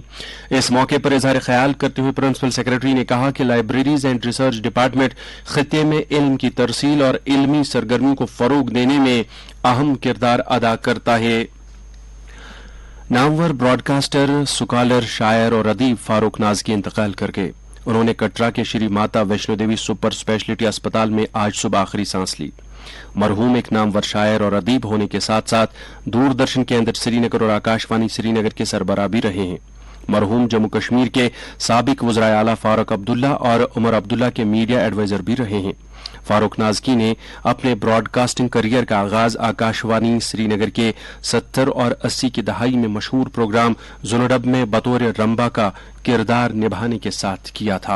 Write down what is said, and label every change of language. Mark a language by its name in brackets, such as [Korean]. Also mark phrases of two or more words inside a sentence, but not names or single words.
[Urdu] اس موقع پر اظہار خیال کرتے ہوئے پرنسپل سیکرٹری نے کہا کہ لائبریریز اینڈ ریسرچ ڈپارٹمنٹ خطے میں علم کی ترسیل اور علمی سرگرمیوں کو فروغ دینے میں اہم کردار ادا کرتا ہے۔ نامور براڈ کاسٹر، سکالر، شاعر اور ادیب فاروق نازکی انتقال کر گئے۔ انہوں نے کٹرا کے شری ماتا ویشنو دیوی سپر اسپیشلٹی اسپتال میں آج صبح آخری سانس لی۔ مرحوم ایک نامور شاعر اور ادیب ہونے کے ساتھ ساتھ دوردرشن کیندر سری نگر اور آکاشوانی سری نگر کے سربراہ بھی رہے ہیں۔ مرحوم جموں کشمیر کے سابق وزرائے اعلیٰ فاروق عبداللہ اور عمر عبداللہ کے میڈیا ایڈوائزر بھی رہے ہیں۔ فاروق نازکی نے اپنے براڈ کاسٹنگ کیریئر کا آغاز آکاشوانی سری نگر کے 70 اور 80 کی دہائی میں مشہور پروگرام زونڈب میں بطور رمبا کا کردار نبھانے کے ساتھ کیا تھا۔